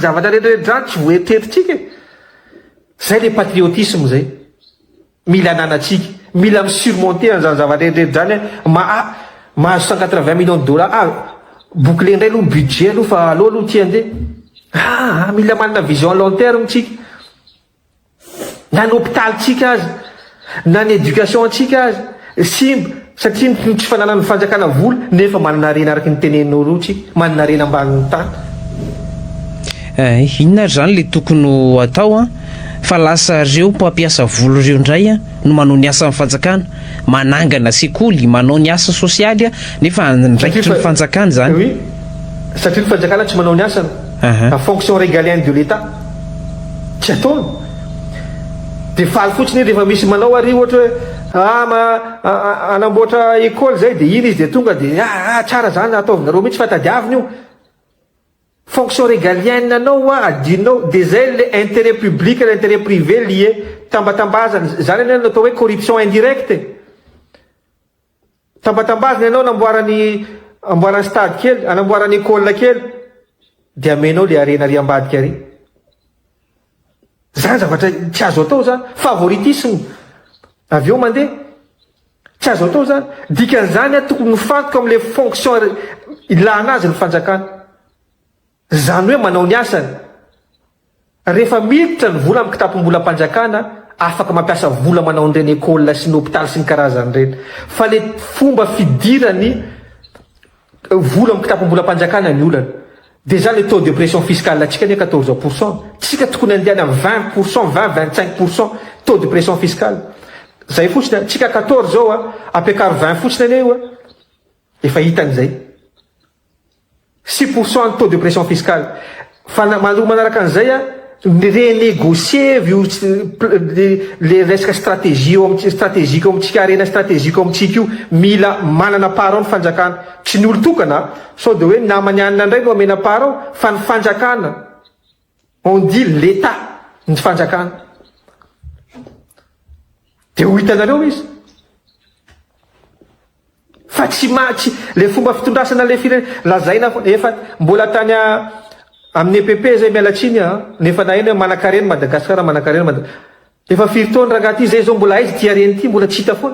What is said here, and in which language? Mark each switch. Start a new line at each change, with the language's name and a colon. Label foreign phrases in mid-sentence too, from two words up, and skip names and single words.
Malagasy: zavatra rehetrarehetra zany tsy voatetritsika zay
French: le patriotisme
Malagasy: zay mila ananatsika mila misurmonter an'izany zavatra rehetrarehetra zany mahazo $180
French: millions bouclé
Malagasy: indray aloha budget aloha fa aloha aloha ty andeha mila manana
French: vision long terme
Malagasy: tsika na ny hôpital tsika azy na ny éducation tsika azy simba satria tsy fananany fanjakana vola nefa manana rena araky ny teneninao ro tsika manana rena ambanin'ny tany inona zany le tokony atao fa lasa reo mpampiasa volo reo indray a no manao ny asa amin'ny fanjakana, manangana sekoly, manao ny asa sosialy a nefa ndraikitry ny fanjakana zany. Oui, satria ny fanjakana tsy manao ny asana.
French: La fonction régalienne de l'État
Malagasy: tsy ataony. De faly fotsiny rehefa misy manao ary ohatra hoe anamboatra école zay de iny izy de tonga de tsara zany ataovinareo mihitsy fa tadiavina io.
French: Fonction régalienne
Malagasy: anao adinao de zay
French: le intérêt public et l'intérêt privé lié
Malagasy: tambatambazana zany any natao hoe
French: corruption indirecte.
Malagasy: Tambatambazana ianao amboarany stade kely, anamboarany école kely de amenao le arena ary ambadika ary. Zany zavatra tsy azo atao zany, favoritisme. Avy eo mandeha tsy azo atao zany. Dikan'izany tokony mifantoka am'
French: le fonction
Malagasy: ilana azy ny fanjakana. Zany hoe manao ny asany. Rehefa miditra ny vola amin'ny kitapom-bolam-panjakana, afaka mampiasa vola manao an'ireny école sy ny hôpitaly sy ny karazan'ireny. Fa le fomba fidirany vola amin'ny kitapom-bolam-panjakana ny olana.
French: Déjà le taux de pression fiscale
Malagasy: atsika ne 14%. Tsika tokony andehana 20%, 20-25%
French: taux de pression fiscale.
Malagasy: Zay fotsiny tsika 14 zao apekary 20 fotsiny ane io efa hitan'izay. 6%
French: taux de pression fiscale.
Malagasy: Fa manaraka an'izay renégocier le resaka stratégique amitsika arena stratégique amitsika io mila manana parao ny fanjakana. Tsy ny olo tokana sao de hoe namany anina indray no amena parao fa ny fanjakana.
French: On dit l'État
Malagasy: ny fanjakana. De ho hitanareo izy. Fa tsy le fomba fitondrasana le firenena lazaina efa mbola tany amin'ny EPP zay mialatsiny nefa na eny manan-karena Madagasikara manan-karena efa firy taona raha ty zay zao mbola aizy tia reny ty mbola tsy hita foana.